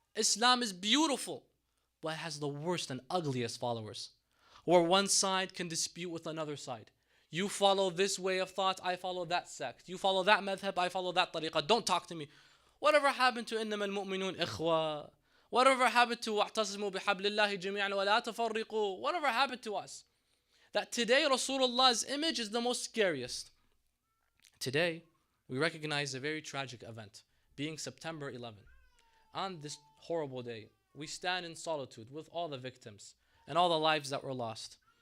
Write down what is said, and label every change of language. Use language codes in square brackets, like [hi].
[en] Islam is beautiful, but it has the worst and ugliest followers. Where one side can dispute with another side. You follow this way of thought, I follow that sect. You follow that madhab, I follow that tariqah. Don't talk to me. Whatever happened to [ar] إِنَّمَا الْمُؤْمِنُونَ إِخْوَةً? [en] Whatever happened to [ar] وَاعْتَصِمُوا بِحَبْلِ اللَّهِ جَمِيعًا وَلَا تَفَرِّقُوا? [en] Whatever happened to us? That today Rasulullah's image is the most scariest. Today, we recognize a very tragic event, being September 11. On this horrible day, we stand in solitude with all the victims and all the lives that were lost.